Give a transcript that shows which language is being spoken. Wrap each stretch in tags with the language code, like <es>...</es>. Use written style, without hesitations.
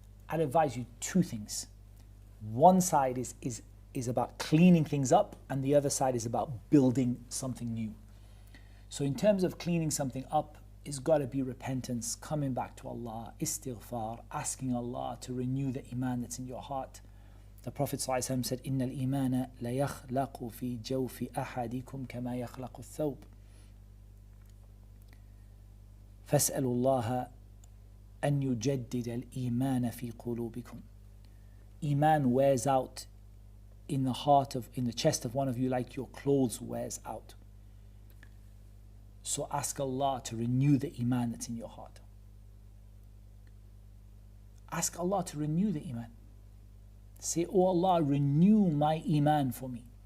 <en>I'd advise you 2 things. One side is about cleaning things up, and the other side is about building something new. So in terms of cleaning something up, it's got to be repentance, coming back to Allah, istighfar, asking Allah to renew the Iman that's in your heart. The Prophet ﷺ said,</en> <ar>إِنَّ الْإِيمَانَ لَيَخْلَقُ فِي جَوْفِ أَحَدِكُمْ كَمَا يَخْلَقُ الثَّوْبِ فَاسْأَلُوا اللَّهَ أَنْ يُجَدِّدَ الْإِيمَانَ فِي قُلُوبِكُمْ.</ar> <en>Iman wears out in the chest of one of you like your clothes wears out. So ask Allah to renew the Iman that's in your heart. Ask Allah to renew the Iman. Say, oh Allah, renew my Iman for me.</en>